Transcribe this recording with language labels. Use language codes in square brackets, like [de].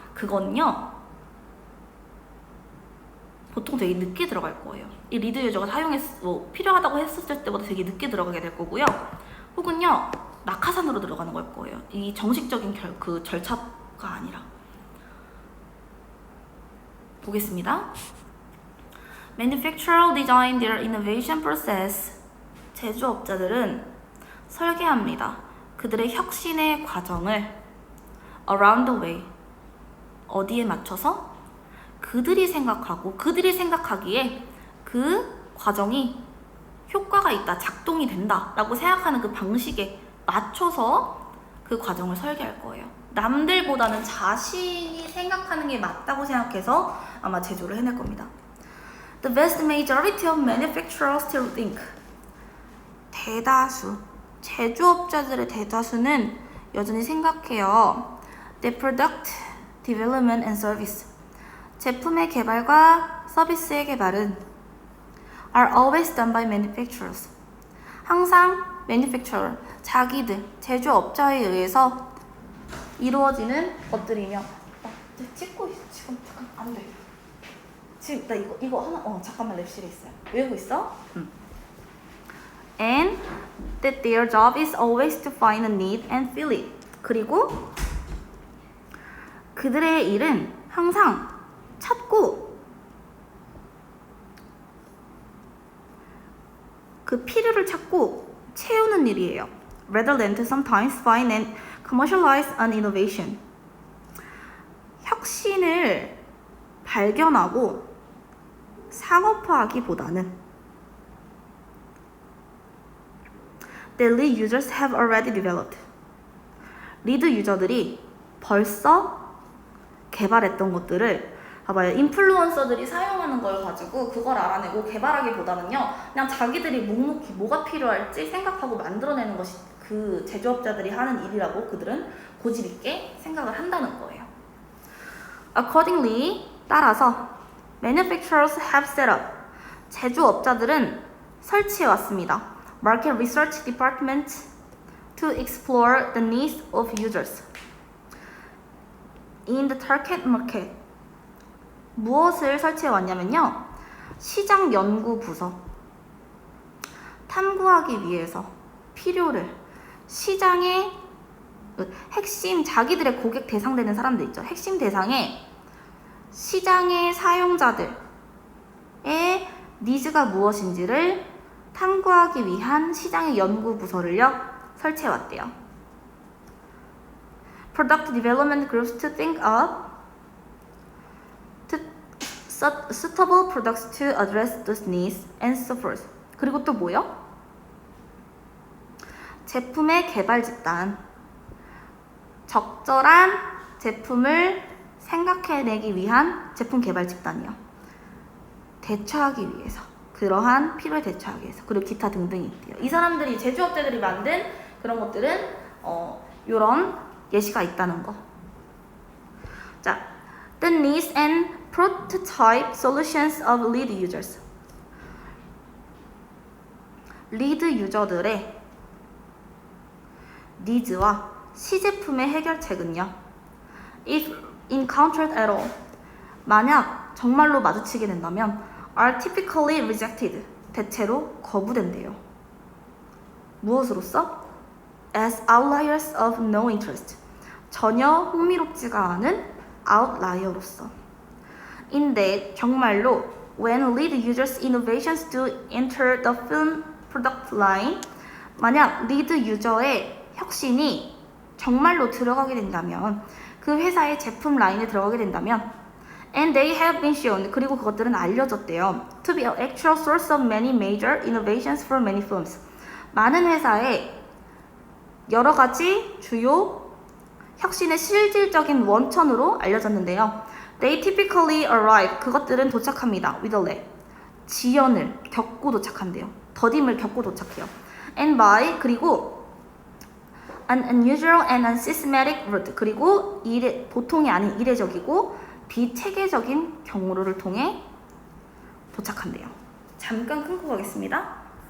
[ko] 그건요, 보통 되게 늦게 들어갈 거예요. 이 리드 유저가 필요하다고 했었을 때보다 되게 늦게 들어가게 될 거고요. 혹은요, 낙하산으로 들어가는 걸 거예요. 이 정식적인 그 절차가 아니라. 보겠습니다. [en] Manufacturer design their innovation process. [ko] 제조업자들은 설계합니다. 그들의 혁신의 과정을 [en] around the way. [ko] 어디에 맞춰서? 그들이 생각하기에 그 과정이 효과가 있다, 작동이 된다 라고 생각하는 그 방식에 맞춰서 그 과정을 설계할 거예요. 남들보다는 자신이 생각하는 게 맞다고 생각해서 아마 제조를 해낼 겁니다. [en] The vast majority of manufacturers still think. [ko] 대다수, 제조업자들의 대다수는 여전히 생각해요. [en] The product development and service. [ko] 제품의 개발과 서비스의 개발은 [en] are always done by manufacturers. [ko] 항상 manufacturer, 자기들, 제조업자에 의해서 이루어지는 것들이며. 찍고 있어 지금. 잠깐 안 돼. 지금 나 이거 하나 잠깐만 랩실에 있어요. 외우고 있어? [en] And that their job is always to find a need and fill it. [ko] 그리고 그들의 일은 항상 찾고 그 필요를 찾고 채우는 일이에요. [en] Rather than to sometimes find and commercialize an innovation. [ko] 혁신을 발견하고 상업화하기보다는 [en] the lead users have already developed. [ko] 리드 유저들이 벌써 개발했던 것들을 봐봐요. 인플루언서들이 사용하는 걸 가지고 그걸 알아내고 개발하기보다는요, 그냥 자기들이 묵묵히 뭐가 필요할지 생각하고 만들어내는 것이 그 제조업자들이 하는 일이라고 그들은 고집 있게 생각을 한다는 거예요. [en] Accordingly, 따라서 manufacturers have set up. [ko] 제조업자들은 설치해 왔습니다. [en] Market Research Department to explore the needs of users. In the target market. [ko] 무엇을 설치해 왔냐면요, 시장 연구 부서. 탐구하기 위해서 필요를 시장의 핵심, 자기들의 고객 대상되는 사람들 있죠. 핵심 대상에 시장의 사용자들의 니즈가 무엇인지를 탐구하기 위한 시장의 연구 부서를요 설치해 왔대요. [en] Product development groups to think of suitable products to address those needs and so forth. [ko] 그리고 또 뭐요? 제품의 개발 집단. 적절한 제품을 생각해내기 위한 제품 개발 집단이요. 대처하기 위해서. 그러한 필요에 대처하기 위해서. 그리고 기타 등등이 있대요. 이 사람들이, 제조업자들이 만든 그런 것들은 요런 예시가 있다는 거. [en] 자, the needs and prototype solutions of lead users. [ko] 리드 유저들의 니즈와 시제품의 해결책은요, [en] if encountered at all, [ko] 만약 정말로 마주치게 된다면 [en] are typically rejected, [ko] 대체로 거부된대요. 무엇으로써? [en] as outliers of no interest, [ko] 전혀 흥미롭지가 않은 outlier로서. 인데 정말로 [en] when lead users innovations do enter the film product line, [ko] 만약 리드 유저의 혁신이 정말로 들어가게 된다면, 그 회사의 제품 라인에 들어가게 된다면, [en] and they have been shown, [ko] 그리고 그것들은 알려졌대요, [en] to be an actual source of many major innovations for many firms, [ko] 많은 회사의 여러 가지 주요 혁신의 실질적인 원천으로 알려졌는데요. [en] They typically arrive, [ko] 그것들은 도착합니다. [en] with a lag, [ko] 지연을 겪고 도착한대요. 더딤을 겪고 도착해요. [en] And by [ko] 그리고 [en] an unusual and unsystematic route [ko] 그리고 보통이 아닌 이례적이고 비체계적인 경로를 통해 도착한대요. 잠깐 끊고 가겠습니다.